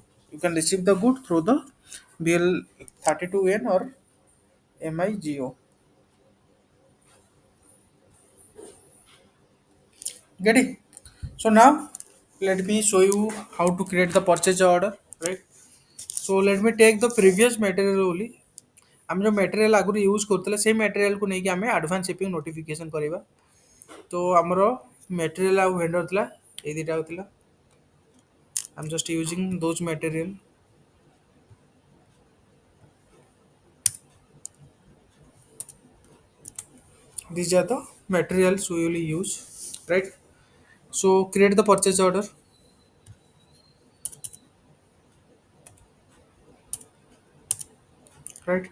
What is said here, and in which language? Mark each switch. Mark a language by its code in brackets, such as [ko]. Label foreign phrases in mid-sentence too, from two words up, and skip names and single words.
[en] You can receive the good through the BL32N or MIGO. Get it? So now let me show you how to create the purchase order, right? So let me take the previous material only. [or] ଆମେ ଯେଉଁ ମେଟେରିଆଲ ଆଗରୁ ୟୁଜ୍ କରୁଥିଲେ ସେଇ ମେଟେରିଆଲକୁ ନେଇକି ଆମେ [en] advance shipping notification [or] କରିବା। ତ ଆମର ମେଟେରିଆଲ ଆଉ ଭେଣ୍ଡର ଥିଲା, ଏଇ ଦୁଇଟା ଥିଲା। [en] I'm just using those material. These are the materials we will use, right? So create the purchase order, right?